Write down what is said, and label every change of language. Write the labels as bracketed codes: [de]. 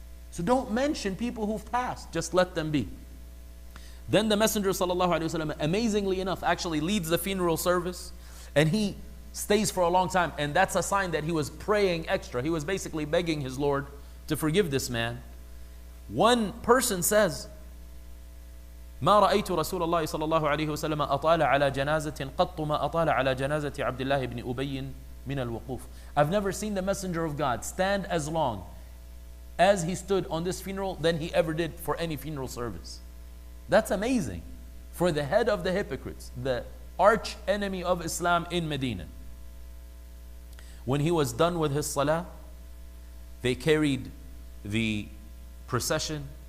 [en] So don't mention people who've passed. Just let them be. Then the Messenger ﷺ, amazingly enough, actually leads the funeral service. And he stays for a long time. And that's a sign that he was praying extra. He was basically begging his Lord to forgive this man. One person says, [ar] ما رأيت رسول الله صلى الله عليه وسلم أطال على جنازة قط ما أطال على جنازة عبد الله بن أبي من الوقوف. [en] I've never seen the Messenger of God stand as long as he stood on this funeral than he ever did for any funeral service. That's amazing for the head of the hypocrites, the arch enemy of Islam in Medina. When he was done with his salah, they carried the procession.